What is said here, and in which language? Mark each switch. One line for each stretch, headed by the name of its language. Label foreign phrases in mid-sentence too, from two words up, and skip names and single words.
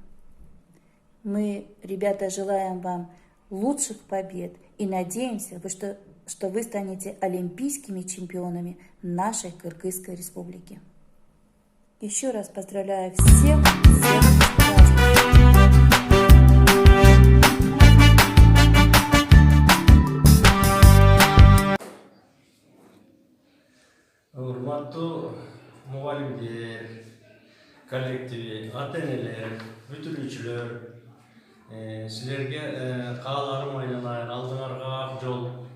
Russian: Мы, ребята, желаем вам лучших побед и надеемся, что вы станете олимпийскими чемпионами нашей Кыргызской республики. Еще раз поздравляю всех с праздником!
Kyrgyz: Урматтуу мугалимдер, коллективи, ата-энелер, бүтүрүүчүлөр, силерге кааларым айналайын, алдыңарга ак жол.